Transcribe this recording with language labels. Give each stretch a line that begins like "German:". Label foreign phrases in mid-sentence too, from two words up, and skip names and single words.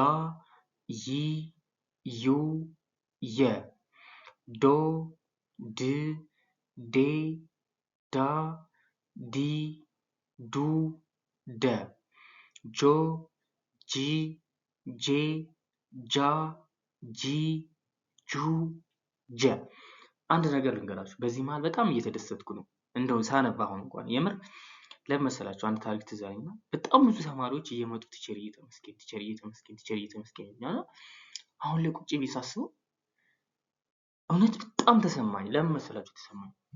Amharic: ይ ዩ የ ዶ ድ ዴ ዳ ዲ ዱ ደ ጆ ጂ ጄ ጃ ጂ ጁ ጀ አንድ ነገር ልንገራችሁ። በዚህ መሀል በጣም እየተደሰትኩ ነው። እንደው ሳነባ አሁን እንኳን የምር ለምን መሰላችሁ? አንድ ታሪክ ትዝ አለኝና በጣም ብዙ ተማሪዎች እየመጡ ቲቸር እየተመስገን ይላል። አሁን ላይ ቁጭ ብዬ ሳስበው እውነት በጣም ተሰማኝ። ለምን መሰላችሁ ተሰማኝ?